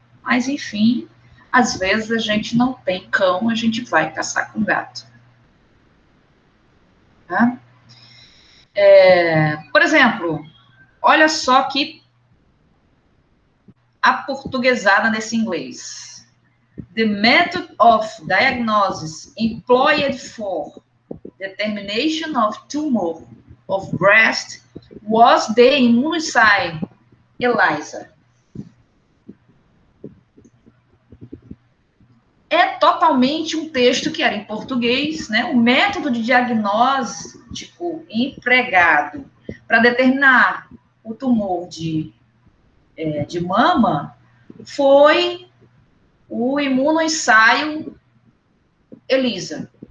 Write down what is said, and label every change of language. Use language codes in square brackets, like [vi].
[pt] Mas, enfim, às vezes a gente não tem cão, a gente vai caçar com gato. Tá? Por exemplo, olha só que aportuguesada nesse inglês. [en] The method of diagnosis employed for determination of tumor of breast was the immunocyte ELISA. [pt] é totalmente um texto que era em português, né? O método de diagnóstico empregado para determinar o tumor de mama foi o imunoensaio ELISA.